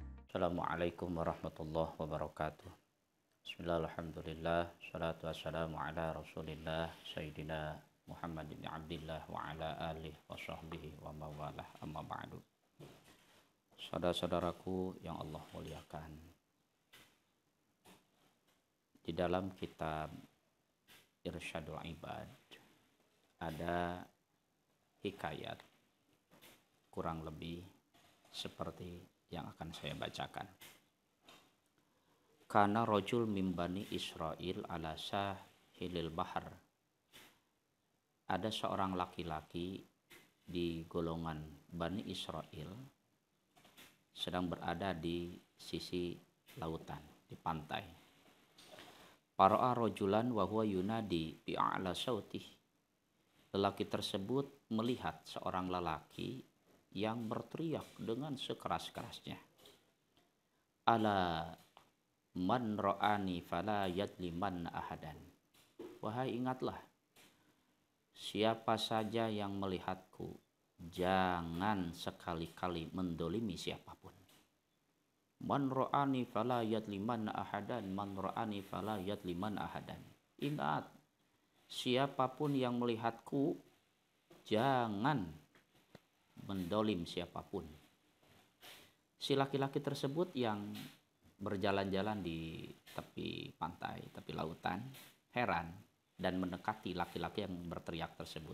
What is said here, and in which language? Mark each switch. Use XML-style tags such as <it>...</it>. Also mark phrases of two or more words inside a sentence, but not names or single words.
<ar>السلام عليكم ورحمة الله وبركاته. بسم الله، الحمد لله، الصلاة والسلام على رسول الله، سيدنا محمد بن عبد الله وعلى آله وصحبه وموالاه، أما بعد.</ar> <id>Saudara-saudaraku yang Allah muliakan, di dalam kitab Irsyadul Ibad ada hikayat kurang lebih seperti yang akan saya bacakan.</id> <ar>كان رجل من بني إسرائيل على ساحل البحر.</ar> <id>Ada seorang laki-laki di golongan Bani Israel sedang berada di sisi lautan, di pantai.</id> <ar>فرأى رجلا وهو ينادي بأعلى صوته.</ar> <id>Lelaki tersebut melihat seorang lelaki yang berteriak dengan sekeras-kerasnya.</id> <ar>ألا من رآني فلا يظلمن أحدا.</ar> <id>Wahai ingatlah, siapa saja yang melihatku, jangan sekali-kali mendolimi siapapun.</id> <ar>من رآني فلا يظلمن أحدا، من رآني فلا يظلمن أحدا.</ar> <id>Ingat, siapapun yang melihatku, jangan mendolim siapapun. Si laki-laki tersebut yang berjalan-jalan di tepi pantai, tepi lautan, heran dan mendekati laki-laki yang berteriak tersebut.</id>